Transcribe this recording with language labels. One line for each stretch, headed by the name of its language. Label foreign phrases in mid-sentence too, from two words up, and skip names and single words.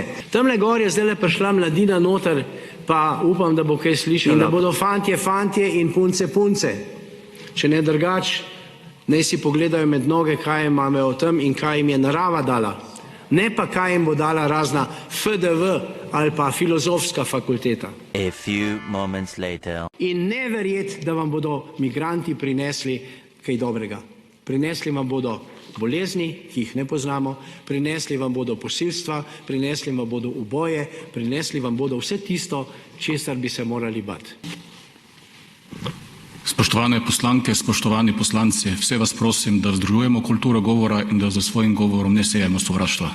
Slovenian: Tamle gor je zdaj prišla mladina noter, pa upam, da bo kaj slišala. In da bodo fantje in punce. Če ne drugač, naj si pogledajo med noge, kaj imajo o tem in kaj jim je narava dala. Ne pa kaj jim bo dala razna FDV ali pa filozofska fakulteta.
English: A few moments later.
Slovenian: In ne verjeti, da vam bodo migranti prinesli kaj dobrega. Prinesli vam bodo bolezni, ki jih ne poznamo, prinesli vam bodo posilstva, prinesli vam bodo uboje, prinesli vam bodo vse tisto, česar bi se morali bati. Spoštovane poslanke, spoštovani poslanci, vse vas prosim, da vzdržujemo kulturo govora in da za svojim govorom ne sejemo sovraštva.